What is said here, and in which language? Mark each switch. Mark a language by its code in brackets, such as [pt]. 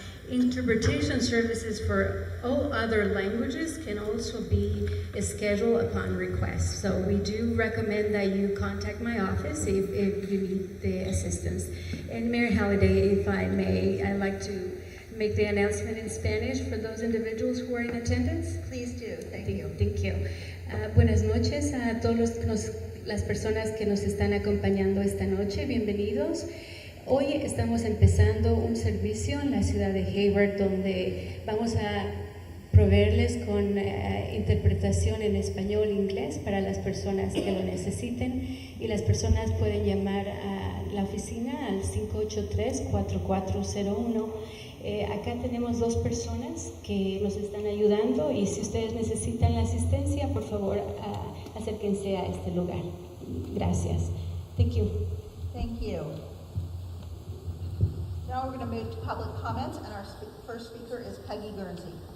[en] Interpretation services for all other languages can also be scheduled upon request. So we do recommend that you contact my office if you need the assistance. And Mayor Halliday, if I may, I'd like to make the announcement in Spanish for those individuals who are in attendance. Please do. Thank you. Thank you. [es] Buenas noches a todos las personas que nos están acompañando esta noche. Bienvenidos. Hoy estamos empezando un servicio en la ciudad de Hayward donde vamos a proveerles con interpretación en español e inglés para las personas que lo necesiten, y las personas pueden llamar a la oficina al 583-4401. Acá tenemos 2 personas que nos están ayudando, y si ustedes necesitan la asistencia, por favor, acérquense a este lugar. Gracias. [en] Thank you. Thank you. Now we're going to move to public comments, and our first speaker is Peggy Guernsey.